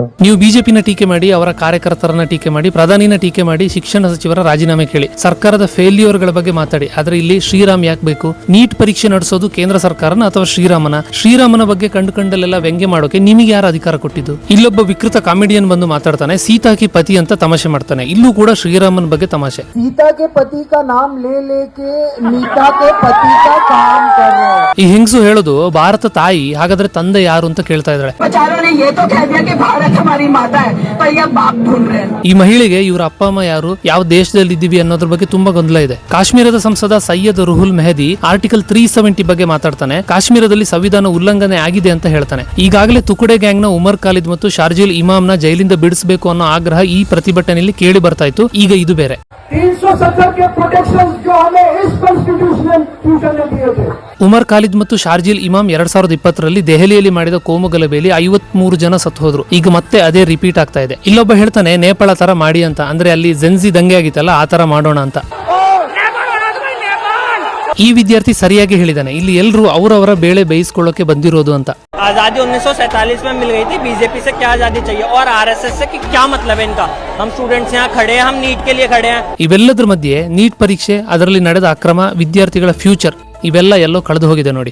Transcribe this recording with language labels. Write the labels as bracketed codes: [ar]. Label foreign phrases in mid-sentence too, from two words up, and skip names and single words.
[kn] ನೀವು ಬಿಜೆಪಿನ ಟೀಕೆ ಮಾಡಿ, ಅವರ ಕಾರ್ಯಕರ್ತರನ್ನ ಟೀಕೆ ಮಾಡಿ, ಪ್ರಧಾನಿನ ಟೀಕೆ ಮಾಡಿ, ಶಿಕ್ಷಣ ಸಚಿವರ ರಾಜೀನಾಮೆ ಕೇಳಿ, ಸರ್ಕಾರದ ಫೇಲ್ಯೂರ್ಗಳ ಬಗ್ಗೆ ಮಾತಾಡಿ. ಆದ್ರೆ ಇಲ್ಲಿ ಶ್ರೀರಾಮ್ ಯಾಕೆ ಬೇಕು? ನೀಟ್ ಪರೀಕ್ಷೆ ನಡೆಸೋದು ಕೇಂದ್ರ ಸರ್ಕಾರನ ಅಥವಾ ಶ್ರೀರಾಮನ ಬಗ್ಗೆ ಕಂಡುಕೊಂಡಲ್ಲೆಲ್ಲ ವ್ಯಂಗ್ಯ ಮಾಡೋಕೆ ನಿಮಗೆ ಯಾರು ಅಧಿಕಾರ ಕೊಟ್ಟಿದ್ದು? ಇಲ್ಲೊಬ್ಬ ವಿಕೃತ ಕಾಮಿಡಿಯನ್ ಬಂದು ಮಾತಾಡ್ತಾನೆ, [hi] सीता की पति [kn] ಅಂತ ತಮಾಷೆ ಮಾಡ್ತಾನೆ. ಇಲ್ಲೂ ಕೂಡ ಶ್ರೀರಾಮನ್ ಬಗ್ಗೆ ತಮಾಷೆ. [hi] सीता के पति का नाम ले लेके नीता के पति का काम कर रहे हैं. [kn] ಈ ಹೆಂಗಸು ಹೇಳೋದು ಭಾರತ ತಾಯಿ, ಹಾಗಾದ್ರೆ ತಂದೆ ಯಾರು ಅಂತ ಕೇಳ್ತಾ ಇದ್ದಾಳೆ. ಈ ಮಹಿಳೆಗೆ ಇವರ ಅಪ್ಪ ಅಮ್ಮ ಯಾರು, ಯಾವ ದೇಶದಲ್ಲಿ ಇದ್ದೀವಿ ಅನ್ನೋದ್ರ ಬಗ್ಗೆ ತುಂಬಾ ಗೊಂದಲ ಇದೆ. ಕಾಶ್ಮೀರದ ಸಂಸದ ಸೈಯದ್ ರುಹುಲ್ ಮೆಹದಿ ಆರ್ಟಿಕಲ್ 370 ಬಗ್ಗೆ ಮಾತಾಡ್ತಾನೆ. ಕಾಶ್ಮೀರದಲ್ಲಿ ಸಂವಿಧಾನ ಉಲ್ಲಂಘನೆ ಆಗಿದೆ ಅಂತ ಹೇಳ್ತಾನೆ. ಈಗಾಗಲೇ ತುಕಡೆ ಗ್ಯಾಂಗ್ ನ ಉಮರ್ ಖಾಲಿದ್ ಮತ್ತು ಶಾರ್ಜಿಲ್ ಇಮಾಮ್ನ ಜೈಲಿಂದ ಬಿಡಿಸಬೇಕು ಅನ್ನೋ ಆಗ್ರಹ ಈ ಪ್ರತಿಭಟನೆಯಲ್ಲಿ ಕೇಳಿ ಬರ್ತಾ ಇತ್ತು. ಈಗ ಇದು ಬೇರೆ. [hi] 370 के प्रोटेक्शंस जो हमें इस कॉन्स्टिट्यूशनल ने दिए थे. [kn] ಉಮರ್ ಖಾಲಿದ್ ಮತ್ತು ಶಾರ್ಜಿಲ್ ಇಮಾಮ್ 2020ರಲ್ಲಿ ದೆಹಲಿಯಲ್ಲಿ ಮಾಡಿದ ಕೋಮು ಗಲಭೆಯಲ್ಲಿ 53 ಜನ ಸತ್ತು ಹೋದ್ರು. ಈಗ ಮತ್ತೆ ಅದೇ ರಿಪೀಟ್ ಆಗ್ತಾ ಇದೆ. ಇಲ್ಲೊಬ್ಬ ಹೇಳ್ತಾನೆ ನೇಪಾಳ ತರ ಮಾಡಿ ಅಂತ, ಅಂದ್ರೆ ಅಲ್ಲಿ ಜೆನ್ಸಿ ದಂಗೆ ಆಗಿತ್ತಲ್ಲ ಆ ತರ ಮಾಡೋಣ ಅಂತ. ಈ ವಿದ್ಯಾರ್ಥಿ ಸರಿಯಾಗಿ ಹೇಳಿದಾನೆ, ಇಲ್ಲಿ ಎಲ್ಲರೂ ಅವರವರ ಬೇಳೆ ಬೇಯಿಸ್ಕೊಳ್ಳೋಕೆ ಬಂದಿರೋದು ಅಂತ. [hi] आजादी 1947 में मिल गई थी, बीजेपी से क्या आजादी चाहिए और आरएसएस से कि क्या मतलब है इनका? हम स्टूडेंट्स यहाँ खड़े हैं, हम नीट के लिए खड़े हैं. [kn] ಇವೆಲ್ಲದರ ಮಧ್ಯೆ ನೀಟ್ ಪರೀಕ್ಷೆ, ಅದರಲ್ಲಿ ನಡೆದ ಅಕ್ರಮ, ವಿದ್ಯಾರ್ಥಿಗಳ ಫ್ಯೂಚರ್, ಇವೆಲ್ಲ ಎಲ್ಲೋ ಕಳೆದು ಹೋಗಿದೆ ನೋಡಿ.